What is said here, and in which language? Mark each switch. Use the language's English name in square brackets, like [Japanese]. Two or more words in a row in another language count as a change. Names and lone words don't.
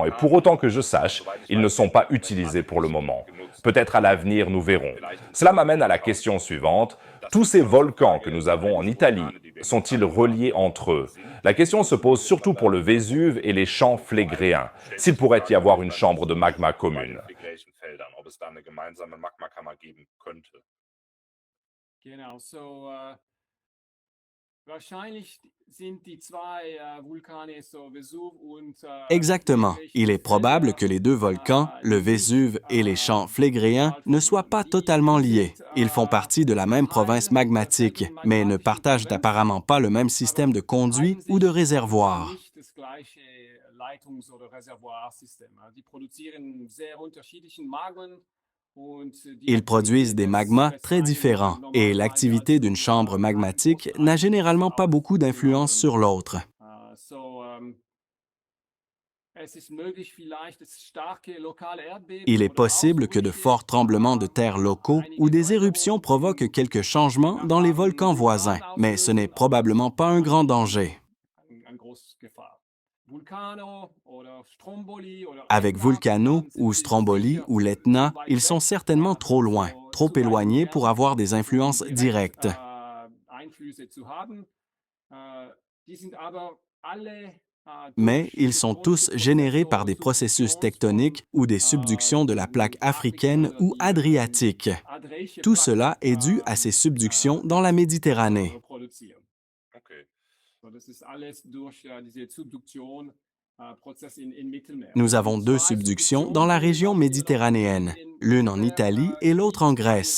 [French] Et pour autant que je sache, ils ne sont pas utilisés pour le moment. Peut-être à l'avenir, nous verrons. Cela m'amène à la question suivante. Tous ces volcans que nous avons en Italie sont-ils reliés entre eux? La question se pose surtout pour le Vésuve et les champs phlégréens, s'il pourrait y avoir une chambre de magma commune. [German] Genau, wahrscheinlich sind die zwei Vulkane, so Vesuv und [French] Exactement. Il est probable que les deux volcans, le [German] die sich, [French] Vésuve et les champs phlégréens, ne soient pas totalement liés. Ils font partie de la même province magmatique, mais ne partagent apparemment pas le même système de conduit ou de réservoir. [German] nicht das gleiche Leitungs- oder Reservoirsystem. Die produzieren sehr unterschiedlichen Magmen und [French] Ils produisent des magmas très différents et l'activité d'une chambre magmatique n'a généralement pas beaucoup d'influence sur l'autre. [German] es ist möglich, vielleicht dass starke lokale Erdbeben [French] Il est [German] oder [French] possible que de [German] Ausbrüche, [French] forts tremblements de terre locaux ou des éruptions provoquent quelques changements dans les volcans voisins, mais ce n'est probablement pas un grand danger. [German] eine große Gefahr. Vulcano oder Stromboli oder [French] Avec [German] Ätna Vulcano sind [French] ou [German] sie Stromboli sicher [French] ou l'Etna, [German] zu weit [French] ils sont [German] weg, [French] certainement trop loin, trop [German] zu weit [French] éloignés [German] entfernt, [French] pour avoir des influences [German] direkt, [French] directes. [German] Einflüsse zu haben. Die sind aber alle [French] Mais ils sont tous générés par des processus tectoniques ou des subductions de la plaque africaine ou adriatique. Tout cela est dû à ces subductions dans la Méditerranée. Nous avons deux subductions dans la région méditerranéenne, l'une en Italie et l'autre en Grèce.